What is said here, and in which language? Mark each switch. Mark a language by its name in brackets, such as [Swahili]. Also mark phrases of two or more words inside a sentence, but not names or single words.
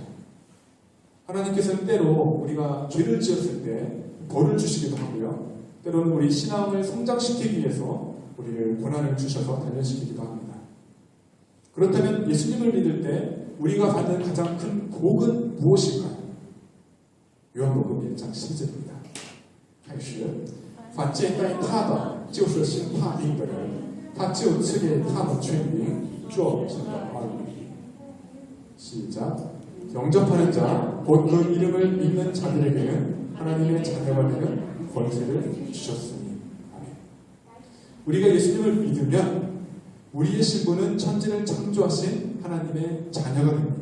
[Korean] 하나님께서는 때로 우리가 죄를 지었을 때 벌을 주시기도 하고요. 때로는 우리 신앙을 성장시키기 위해서 우리를 고난을 주셔서 단련시키기도 합니다. 그렇다면 예수님을 믿을 때 우리가 받는 가장 큰 복은 무엇일까요? 요한복음 1장 10절입니다. [Chinese] 开始凡接待他的就是信他名的人他就赐给他们权柄做神的儿女 [Korean] 시작 영접하는 자, 곧 그 이름을 믿는 자들에게는 하나님의 자녀가 되는 권세를 주셨으니. 아멘. 우리가 예수님을 믿으면 우리의 신분은 천지를 창조하신 하나님의 자녀가 됩니다.